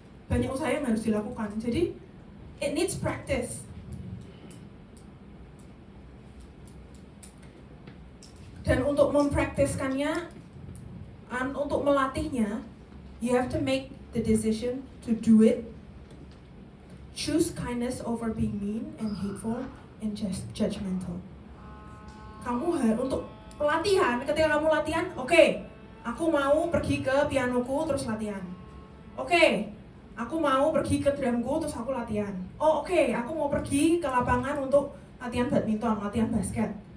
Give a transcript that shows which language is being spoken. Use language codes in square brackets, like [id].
[id] Banyak usaha yang harus dilakukan. Jadi [en] it needs practice. [id] Dan untuk mempraktiskannya, untuk melatihnya, [en] you have to make the decision to do it. Choose kindness over being mean and hateful and judgmental. [id] Kamu harus untuk pelatihan, ketika kamu latihan, oke, aku mau pergi ke pianoku terus latihan. Oke, aku mau pergi ke drumku terus aku latihan. Oke, aku mau pergi ke lapangan untuk latihan badminton, latihan basket.